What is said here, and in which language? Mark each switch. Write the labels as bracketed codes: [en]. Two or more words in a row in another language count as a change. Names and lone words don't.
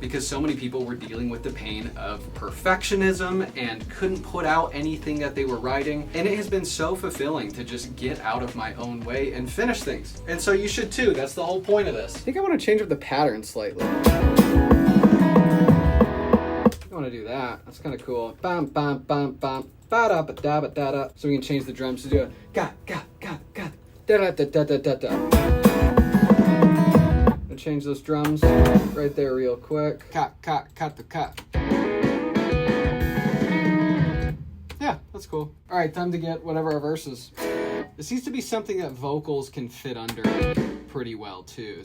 [en] because so many people were dealing with the pain of perfectionism and couldn't put out anything that they were writing. And it has been so fulfilling to just get out of my own way and finish things. And so you should too. That's the whole point of this. I think I want to change up the pattern slightly. I want to do that. That's kind of cool. Bam, bam, bam, bam. Ba-da, ba-da, ba-da. So we can change the drums to do a ga, ga, ga, ga. Da-da-da-da-da-da. I'll change those drums right there real quick. Cut, cut, cut the cut. Yeah, that's cool. All right, time to get whatever our verse is. This needs to be something that vocals can fit under pretty well too.